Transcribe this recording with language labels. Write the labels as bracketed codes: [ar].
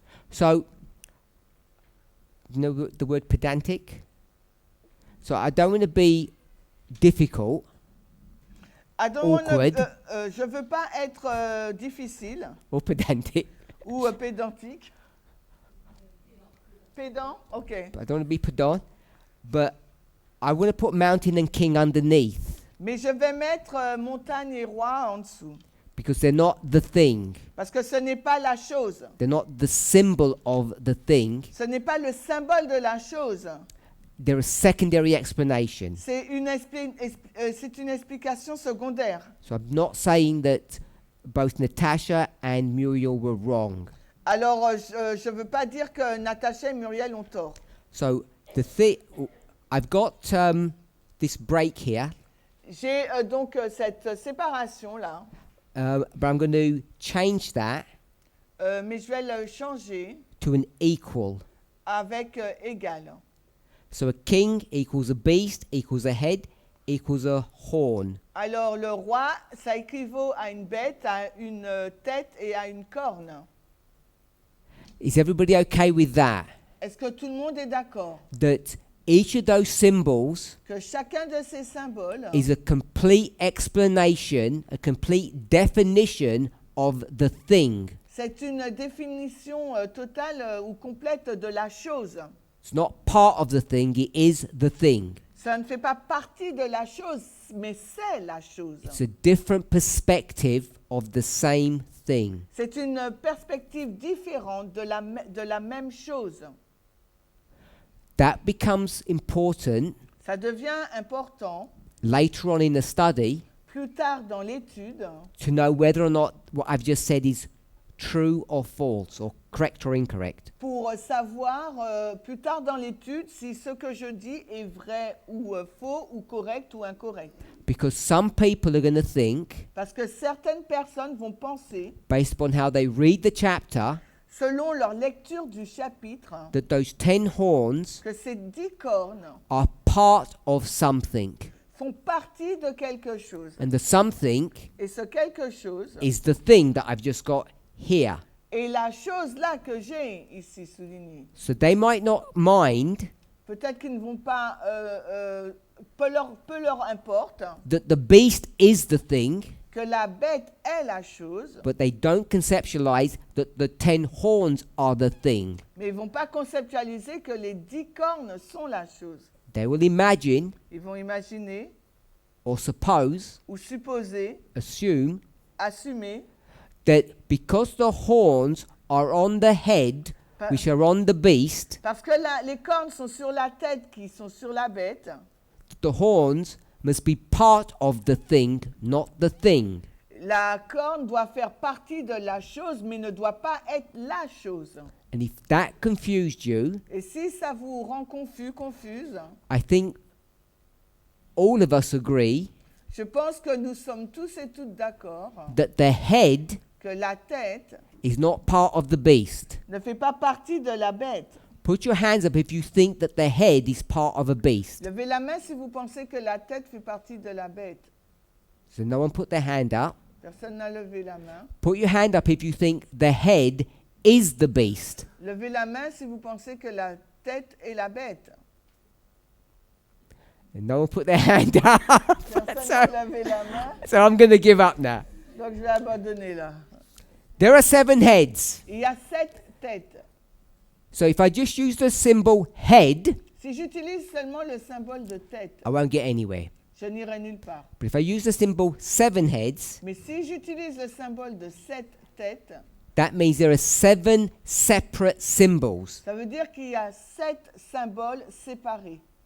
[en] So, you know the word pedantic? So I don't want to be difficult. Awkward. [fr] Je veux pas être difficile [en] or pedantic. [fr] ou pédantique. Pédant, ok. [en] But I don't want to be pedant. But I want to put mountain and king underneath [fr] Mais je vais mettre montagne et roi en dessous. [en] because they're not the thing. [fr] Parce que ce n'est pas la chose. [en] They're not the symbol of the thing. [fr] Ce n'est pas le symbole de la chose. [en] They're a secondary explanation. [fr] C'est une explication secondaire. [en] So I'm not saying that both Natasha and Muriel were wrong. [fr] Alors, je ne veux pas dire que Natacha et Muriel ont tort. [en] So I've got this break here, [fr] J'ai donc cette séparation-là, [en] but I'm going to change that [fr] mais je vais le changer [en] to an equal. [fr] avec égal. [en] So a king equals a beast equals a head equals a horn. [fr] Alors, le roi, ça équivaut à une bête, à une tête et à une corne. [en] Is everybody okay with that? [fr] Est-ce que tout le monde est d'accord [en] That each of those symbols [fr] que chacun de ces symboles [en] is a complete explanation, a complete definition of the thing. [fr] c'est une définition totale ou complète de la chose. [en] It's not part of the thing, it is the thing. [fr] Ça ne fait pas partie de la chose, mais c'est la chose. [en] It's a different perspective of the same thing. [fr] C'est une perspective différente de la même chose. [en] That becomes important [fr] Ça devient important [en] later on in the study [fr] plus tard dans l'étude [en] to know whether or not what I've just said is true or false, or correct or incorrect. [fr] pour savoir plus tard dans l'étude si ce que je dis est vrai ou faux ou correct ou incorrect. [en] Because some people are going to think, [fr] Parce que certaines personnes vont penser, [en] based upon how they read the chapter, [fr] selon leur lecture du chapitre, [en] that those 10 horns [fr] que ces 10 cornes [en] are part of something. [fr] font partie de quelque chose. [en] And the something [fr] Et ce quelque chose [en] is the thing that I've just got here. [fr] est la chose là que j'ai ici soulignée. [en] So they might not mind [fr] Peut-être qu'ils ne vont pas, peu leur importe [en] that the beast is the thing, [fr] que la bête est la chose, [en] but they don't conceptualize that the 10 horns are the thing. [fr] mais ils ne vont pas conceptualiser que les 10 cornes sont la chose. [en] They will imagine [fr] Ils vont imaginer [en] or suppose, [fr] ou supposer, [en] assume, [fr] assumer [en] that because the horns are on the head, Pa- which are on the beast, [fr] parce que les cornes sont sur la tête qui sont sur la bête, [en] the horns must be part of the thing, not the thing. [fr] la corne doit faire partie de la chose, mais ne doit pas être la chose. [en] And if that confused you, [fr] Et si ça vous rend confuse, [en] I think all of us agree [fr] je pense que nous sommes tous et toutes d'accord [en] that the head [fr] que la tête [en] is not part of the beast. [fr] ne fait pas partie de la bête. [en] Put your hands up if you think that the head is part of a beast. [fr] Levez la main si vous pensez que la tête fait partie de la bête. [en] So no one put their hand up. [fr] Personne n'a levé la main. [en] Put your hand up if you think the head is the beast. [fr] Levez la main si vous pensez que la tête est la bête. [en] And no one put their hand up. [fr] Personne n'a levé la main. [en] So I'm going to give up now. [fr] Donc je vais abandonner là. [en] There are 7 heads. [fr] Il y a 7 têtes. [en] So if I just use the symbol head, [fr] Si j'utilise seulement le symbole de tête, [en] I won't get anywhere. [fr] je n'irai nulle part. [en] But if I use the symbol 7 heads, [fr] Mais si j'utilise le symbole de 7 têtes, [en] that means there are 7 separate symbols. [fr] ça veut dire qu'il y a 7 symboles séparés.